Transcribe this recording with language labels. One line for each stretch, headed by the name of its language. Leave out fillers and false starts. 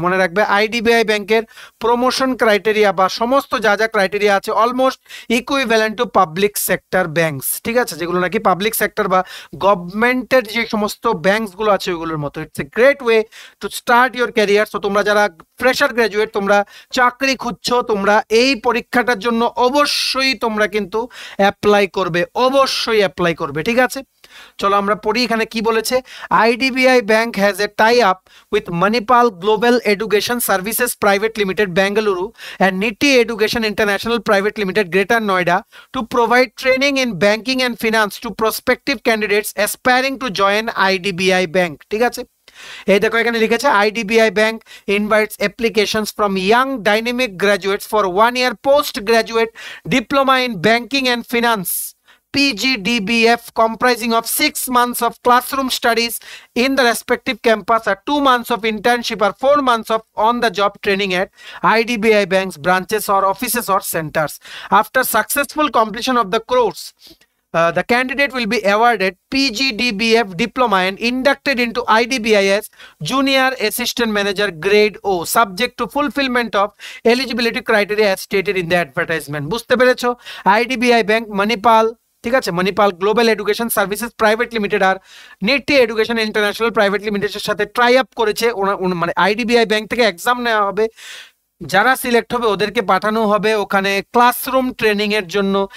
Bangla: মনে রাখবে আইডিবিআই ব্যাংকের প্রমোশন ক্রাইটেরিয়া বা সমস্ত যা যা ক্রাইটেরিয়া আছে almost equivalent to public sector banks, ঠিক আছে, যেগুলো নাকি পাবলিক সেক্টর বা গভর্নমেন্টের যে সমস্ত ব্যাংকসগুলো আছে ওইগুলোর মতো।
English: It's a great way to start your career.
Bangla: So তোমরা যারা ফ্রেশার গ্র্যাজুয়েট, তোমরা চাকরি খুঁজছো, তোমরা এই পরীক্ষাটার জন্য অবশ্যই তোমরা কিন্তু অ্যাপ্লাই করবে, অবশ্যই অ্যাপ্লাই করবে, ঠিক আছে। চলো আমরা পড়ি এখানে কি বলেছে।
English: IDBI Bank has a tie up with Manipal Global Education Services Private Limited Bengaluru and NITI Education International Private Limited Greater Noida to provide training in banking and finance to prospective candidates aspiring to join IDBI Bank, ঠিক আছে।
Bangla: এই দেখো এখানে লিখেছে
English: IDBI Bank invites applications from young dynamic graduates for 1 year post graduate diploma in banking and finance PGDBF comprising of 6 months of classroom studies in the respective campus or 2 months of internship or 4 months of on-the-job training at IDBI Bank's branches or offices or centers. After successful completion of the course, the candidate will be awarded PGDBF diploma and inducted into IDBI as Junior Assistant Manager Grade O, subject to fulfillment of eligibility criteria as stated in the advertisement.
Bangla: বুঝতে পেরেছো? IDBI Bank, Manipal, ঠিক আছে, Manipal global education services private limited আর NITI education international private লিমিটেডের সাথে try up করেছে। মানে IDBI bank থেকে exam নেওয়া হবে, যারা সিলেক্ট হবে ওদেরকে পাঠানো হবে ওখানে ক্লাসরুম ট্রেনিং এর জন্য।